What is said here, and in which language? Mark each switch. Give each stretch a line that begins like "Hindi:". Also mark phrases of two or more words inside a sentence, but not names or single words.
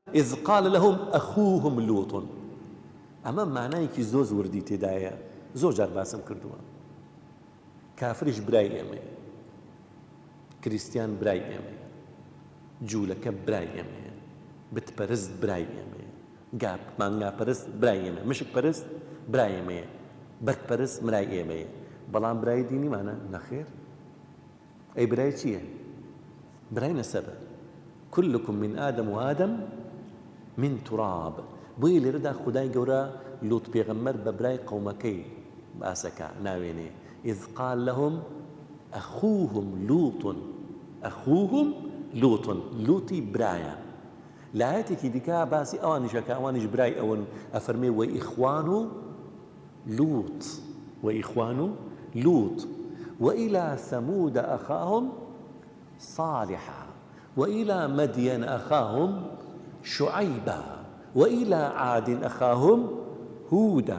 Arabic: إذ قال لهم أخوهم لوط.
Central Kurdish: أما معنايکی زۆر وردی تێدایە، زۆر جار باسم کردووە. کافریش برای ئێمەیە، کریستیان برای ئێمەیە، جوولەکە برای ئێمەیە، بتپەرست برای ئێمەیە، مانگاپەرست برای ئێمە، مشک پەرست برای ئێمەیە، بەرگپەرست برای ئێمەیە. بەڵام برای دینیمانە نەخێر. ئەی برای چییە؟ برای نەسەبە.
Arabic: كلكم من آدم وآدم من تراب.
Central Kurdish: بۆیە لێرەدا خودای گەورە لوط پێغەمبەر بە برای قەومەکەی باسەکە ناوێنێ.
Arabic: إذ قال لهم أخوهم لوط.
Central Kurdish: لوطی برایە. لایەتێکی دیکە باسی ئەوانیشەکە ئەوانیش برای ئەوەن ئەفەرمێ
Arabic: وإخوان لوط وإلى ثمود أخاهم صالحا وإلى مدين أخاهم شعيبا وإلى عاد أخاهم هودا.